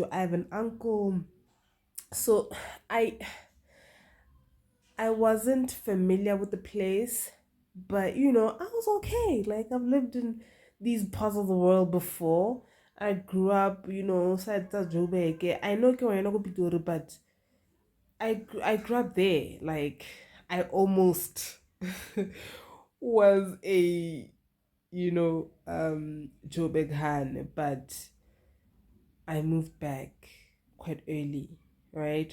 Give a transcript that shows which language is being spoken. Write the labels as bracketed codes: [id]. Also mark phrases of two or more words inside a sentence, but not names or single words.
[en] I have an uncle, so I I wasn't familiar with the place, but I was okay. Like, I've lived in these parts of the world before. I grew up, side tsa Joburg. I know [nso] ke wena go Pitori, [en] but I grew up there. Like I almost was a Joburg Han, but I moved back quite early, right?